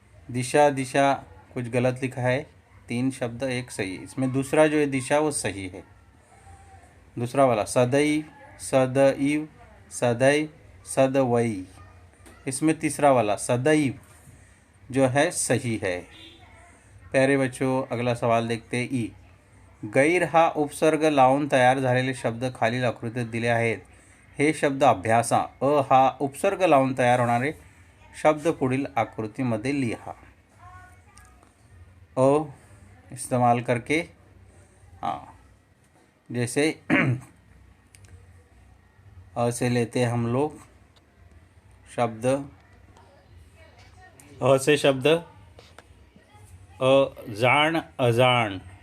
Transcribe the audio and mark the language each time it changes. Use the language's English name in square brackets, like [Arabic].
[Hindi] दिशा, दिशा कुछ गलत लिखा है, 3 शब्द एक सही है। इसमें दूसरा जो है दिशा वो सही है। दूसरा वाला सदैव, सदैव, सदैव, सदवई, इसमें तीसरा वाला सदैव जो है सही है। प्यारे बच्चों, अगला सवाल देखते हैं। [Marathi] ई गैर हा उपसर्ग लावून तयार झालेले शब्द खालील आकृतीत दिले आहेत। हे शब्द अभ्यासा। अ हा उपसर्ग लावून तयार होणारे शब्द पुढील आकृतीमध्ये लिहा। [Hindi] अ इस्तेमाल करके, हाँ, जैसे अ से लेते हैं हम लोग शब्द, अ से शब्द अजान, अजान।